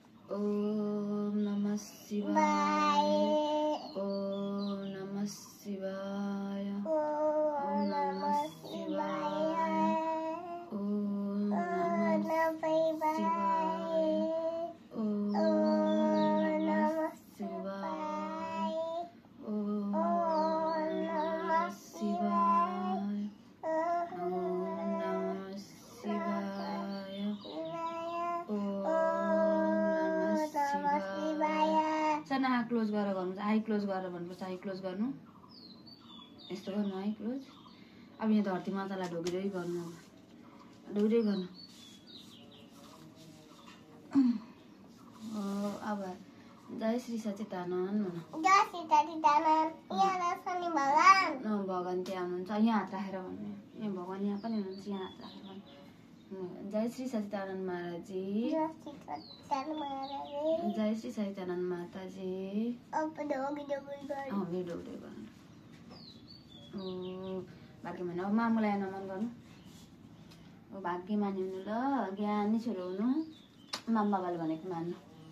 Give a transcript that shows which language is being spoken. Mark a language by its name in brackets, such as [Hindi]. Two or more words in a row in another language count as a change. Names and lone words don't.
[Sanskrit] ओम नमः शिवाय ओम नमः शिवाय ओम नमः शिवाय ओम नमः शिवाय ओम नमः शिवाय ओम नमः शिवाय ओम नमः शिवाय [Nepali] सानो आँखा क्लोज गरेर गर्नु [English] eye close [Nepali] गरेर भन्नुपर्छ [English] eye close [Nepali] गर्नु यस्तो गर्नु [English] eye close [Nepali] अब यहाँ धरती मातालाई ढोगिरै गर्नु ढोगिरै गर्नु अब जय श्री सचिदानन्द भन्नु जय श्री सचिदानन्द यहाँ शनि भगवान भगवान त्यहाँ हुनुहुन्छ यहाँ हात राखेर भन्नु यहाँ भगवान यहाँ पनि हुनुहुन्छ यहाँ हात राखेर भन्नु जय श्री सचिदानन्द महाराजी जय श्री सचिदानन्द माताजी ढोगिरै गर्नु भाग्य मान्नु अब मामुलाई नमन गर्नु भाग्य मान्नु ल ज्ञानी छोरो हुनु माम बाबाले भनेको मान्नु